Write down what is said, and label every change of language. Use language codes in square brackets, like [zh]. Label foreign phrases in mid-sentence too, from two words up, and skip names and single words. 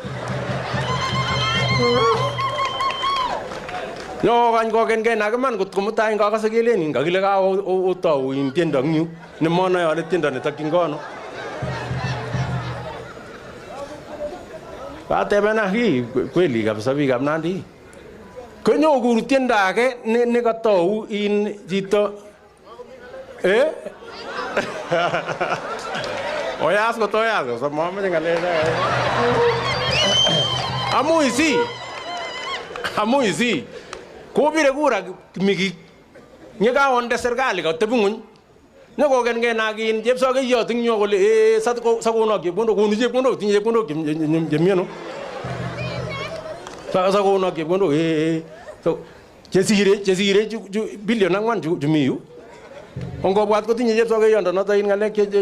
[niq] Yo kan kongen gen ak man kot komutai ngakase kelenin kakile ka otau in tiendo eng yu nemonoe ale tiendo netokyin kono. Kateben aki [sw] kweli kabisa [niq] biikab Nandi. Konyo kuru tiendo age nekatau in chito Oyas ko toyas ko mamache ngalek. Amu isi kobire kura miki nyekaonde serikali kotebi ng'uny nyokokengen akin chepsokeyot ing yo kole sakonok chepkondok konu chepkondok tinye chepkondok chemiano sakonok chepkondok chesire bilion 4 chumi yu ongobwat kotinye chepsokeyondonoto in ngalek